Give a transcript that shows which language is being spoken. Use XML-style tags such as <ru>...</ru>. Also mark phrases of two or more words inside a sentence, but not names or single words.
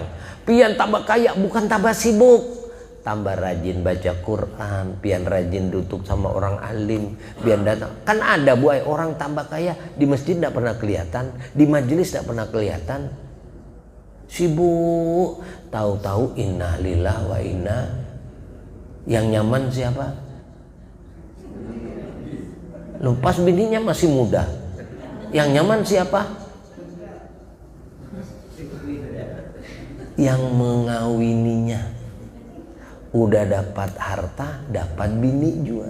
<bjn>Pian tambah kaya, bukan tambah sibuk, tambah rajin baca Quran. Pian rajin duduk sama orang alim. Pian datang, kan ada buai orang tambah kaya, di masjid tidak pernah kelihatan, di majelis tidak pernah kelihatan. Sibuk, tahu-tahu</bjn> <ar>إنا لله وإنا.</ar> <bjn>Yang nyaman siapa? Lepas bininya masih muda. Yang nyaman siapa? Yang mengawininya. Udah dapat harta, dapat bini juga.</bjn>